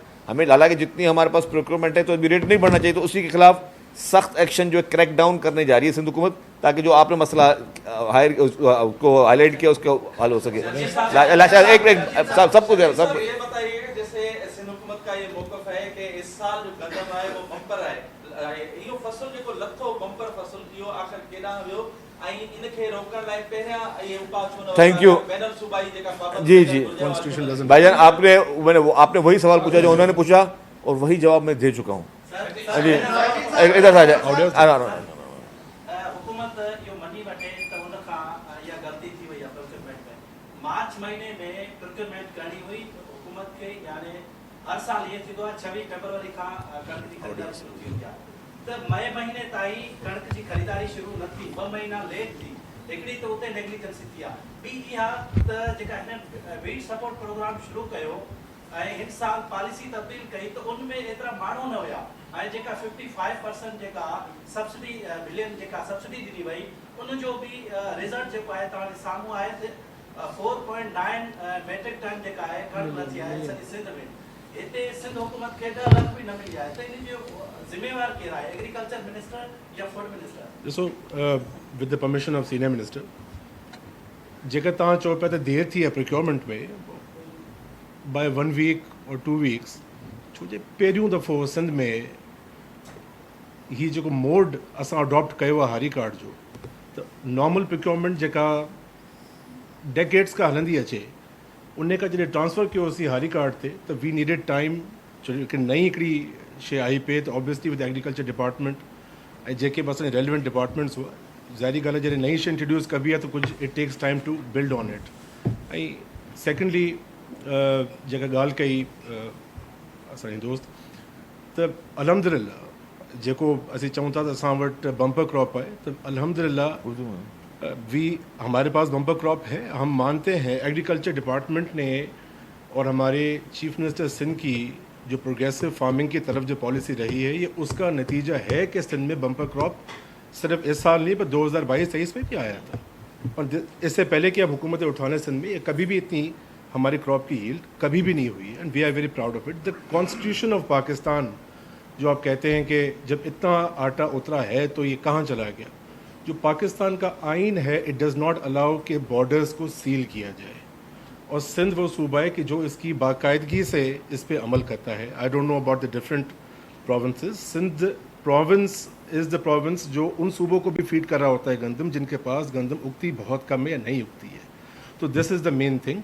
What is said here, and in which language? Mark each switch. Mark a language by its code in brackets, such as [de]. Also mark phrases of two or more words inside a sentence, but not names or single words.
[hi] हमें हालांकि जितनी हमारे पास प्रोक्योरमेंट है तो अभी रेट नहीं बढ़ना चाहिए, तो उसी के खिलाफ सख्त एक्शन जो है [en] crack down [hi] करने जा रही है सिंध हुकूमत, ताकि जो आपने मसला को हाईलाइट किया उसको हल हो सके। सबको सब ये बताइए, जैसे सिंध हुकूमत का ये मौक़िफ़ है कि इस साल जो गंदम [sd] आहे वो बम्पर आहे, इहो फसल जेको लथो बम्पर फसल इहो आख़िर केॾां वियो, ऐं इनखे रोकण लाइ पहिरियां इहे उपाउ छो न? [en] Thank you. [sd] बैनल सूबाई जेका पाबंदी [hi] जी [en] Constitution doesn't. [hi] भाईजान, आपने वही सवाल पूछा जो उन्होंने पूछा, और वही जवाब मैं दे चुका हूँ। जी इधर आ जाए। [sd] हुकूमत इहो मनी वठे त हुन खां इहा ग़लती थी वई आहे प्रोक्योरमेंट में। मार्च महीने में प्रोक्योरमेंट करणी हुई हुकूमत खे, यानी हर साल ये थींदो आहे 26 फरवरी खां कणक जी ख़रीदारी शुरू थी वई आहे, त मई महीने ताईं कणक जी ख़रीदारी शुरू न थी, 2 महीना लेट थी। हिकिड़ी त उते नेग्लिजेंसी थी आहे, ॿी इहा त जेका हिन [en] weed support program [sd] शुरू कयो ऐं हिन साल पॉलिसी तब्दील कई, त उनमें एतिरा माण्हू न हुया, ऐं जेका 55% जेका सब्सिडी बिलियन जेका सब्सिडी ॾिनी वई, उनजो बि रिज़ल्ट जेको आहे तव्हांजे साम्हूं आहे, 4.9 [en] metric ton [sd] जेका आहे कणक लथी आहे सिंध में। हिते सिंध हुकूमत खे 10 लाख बि न मिली आहे, त इन जो ज़िम्मेवार केरु आहे, [en] Agriculture minister ya food minister? [sd] ॾिसो, [en] with the permission of senior minister, [sd] जेकर तव्हां चओ पिया त देरि थी आहे प्रोक्योरमेंट में [en] by 1 week [sd] और 2 वीक्स, छो जे पहिरियों दफ़ो सिंध में हीउ जेको मोड असां अडॉप्ट कयो आहे हारी कार्ड जो, त [en] normal procurement [sd] जेका डेकेड्स खां हलंदी अचे, उन खां जॾहिं ट्रांसफ़र कयोसीं हारी कार्ड ते, त [en] we needed time, [sd] छो जो हिकिड़ी नई हिकिड़ी शइ आई पे, त [en] obviously with agriculture department [sd] ऐं जेके बि असांजे [en] relevant departments [sd] हुआ, ज़ाहिरी ॻाल्हि आहे जॾहिं नई शइ इंट्रोड्यूस कबी आहे त कुझु [en] it takes time to build on it. [sd] ऐं सेकेंडली जेका ॻाल्हि कई असांजे दोस्त, त अल्हम्दुलिल्लाह जेको असीं चऊं था त असां वटि [en] bumper crop [sd] आहे, त अल्हम्दुलिल्लाह [hi] हमारे पास [en] bumper crop [sd] है। [hi] हम मानते हैं [en] agriculture department [hi] ने और हमारे [en] chief minister [hi] सिंध की जो [en] progressive farming [hi] की तरफ जो पॉलिसी रही है, ये उसका नतीजा है कि सिंध में [en] bumper crop [hi] सिर्फ इस साल नहीं पर 2022-23 में भी आया था, और इससे पहले कि अब हुकूमत उठाने सिंध में ये कभी भी इतनी हमारी क्रॉप की यील्ड कभी भी नहीं हुई, [en] And we are very proud of it. The constitution of Pakistan [hi] जो आप कहते हैं कि जब इतना आटा उतरा है तो ये कहाँ चला गया, जो पाकिस्तान का आइन है, [en] it does not allow [hi] कि बॉर्डर्स को सील किया जाए, और सिंध वो सूबा है कि जो इसकी बाकायदगी से इस पर अमल करता है। [en] I don't know about the different provinces, Sindh province is the province [hi] जो उन सूबों को भी फीड कर रहा होता है गंदम जिनके पास गंदम उगती बहुत कम है या नहीं उगती है, तो [en] this is the main thing.